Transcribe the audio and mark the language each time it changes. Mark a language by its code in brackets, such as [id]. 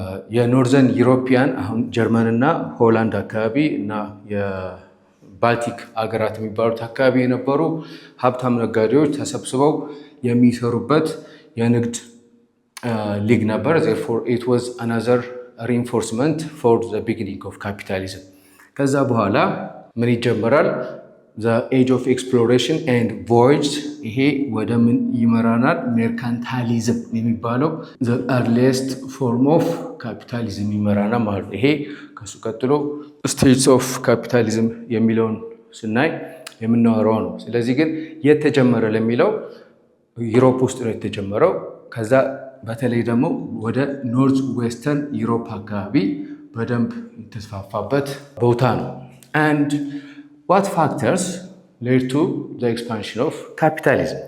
[am] የኖርዘርን ዩሮፒያን አሁን ጀርመን እና ሆላንድ አካባቢ እና የባልቲክ አገራት የሚባሉት አካባቢ የነበሩ ሀብታም ነጋዴዎች ተሰብስበው የሚሰሩበት የንግድ ሊግ ነበር። [en] therefore it was another reinforcement for the beginning of capitalism። [am] ከዛ በኋላ ምን ይጀመራል? [en] the age of exploration and voyage። [am] ይሄ ወደ ምን ይመራናል? ሜርካንታሊዝም የሚባለው [en] the earliest form of capitalism [am] ይመራናል ማለት ነው። ይሄ ከሱ ቀጥሎ [en] stages of capitalism [am] የሚለውን ስናይ የምናወራው ነው። ስለዚህ ግን የተጀመረ ለሚለው ዩሮፕ ውስጥ ነው የተጀመረው። ከዛ በተለይ ደግሞ ወደ ኖርዝ ዌስተርን ዩሮፕ አካባቢ በደንብ የተስፋፋበት ቦታ ነው። [en] and what factors led to the expansion of capitalism?